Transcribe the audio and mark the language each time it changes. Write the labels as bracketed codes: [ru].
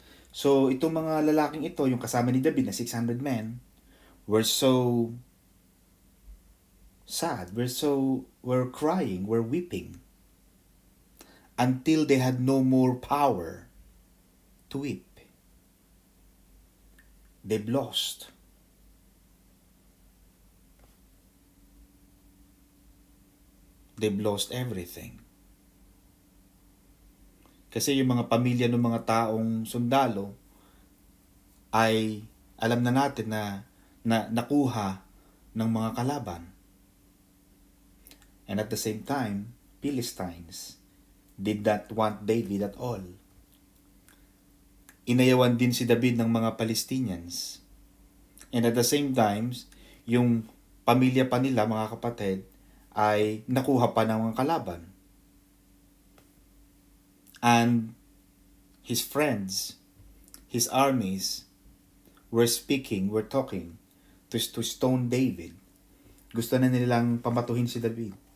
[en] So [tl] itong mga lalaking ito, yung kasama ni David na [en] 600 men, were so sad, were crying, were weeping, until they had no more power to weep. They've lost. They've lost everything. [tl] Kasi yung mga pamilya ng mga taong sundalo ay alam na natin na nakuha ng mga kalaban. [en] And at the same time, Philistines did not want David at all. [tl] Inayawan din si David ng mga Palestinians. [en] And at the same time, [tl] yung pamilya pa nila, mga kapatid, ay nakuha pa ng mga kalaban. [en] And his friends, his armies, were talking to stone David. [tl] Gusto na nilang pamatuhin si David.